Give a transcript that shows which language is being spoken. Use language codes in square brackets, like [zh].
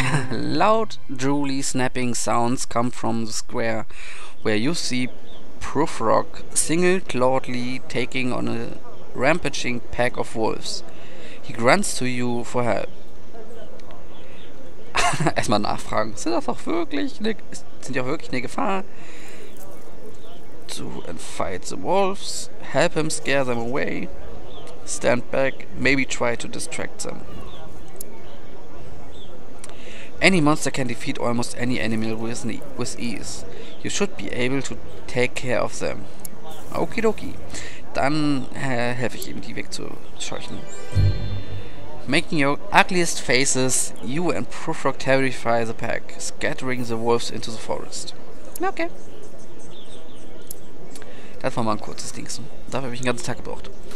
[en] Loud, drooly, snapping sounds come from the square, where you see Prufrock single-clawedly taking on a rampaging pack of wolves. He grunts to you for help. [de] Erstmal nachfragen. Sind die auch wirklich eine Gefahr? [en] To fight the wolves, help him scare them away, stand back, maybe try to distract them. Any monster can defeat almost any animal with ease. You should be able to take care of them. Okidoki. [de] Dann helfe ich ihm, die wegzuscheuchen. [en] Making your ugliest faces, you and Prufrock terrify the pack, scattering the wolves into the forest. Okay. [de] Das war mal ein kurzes Ding. Dafür habe ich den ganzen Tag gebraucht.